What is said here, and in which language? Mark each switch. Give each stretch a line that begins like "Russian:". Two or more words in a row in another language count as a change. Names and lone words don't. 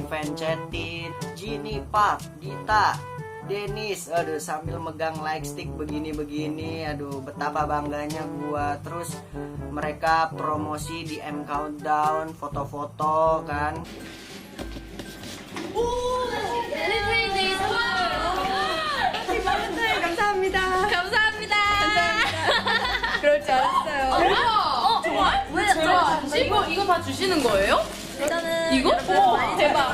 Indonesian: show, di fanchatin, Genie Park, Dita, Dennis, aduh sambil megang lightstick begini-begini, aduh betapa bangganya gua. Terus mereka promosi di M Countdown, foto-foto kan.
Korean: 밸런타인데이 선물. 발렌타인 감사합니다. 감사합니다. 그럴 줄 알았어요. 정말? 왜 대박. 이거 다 주시는 거예요? 일단은 이거? 대박.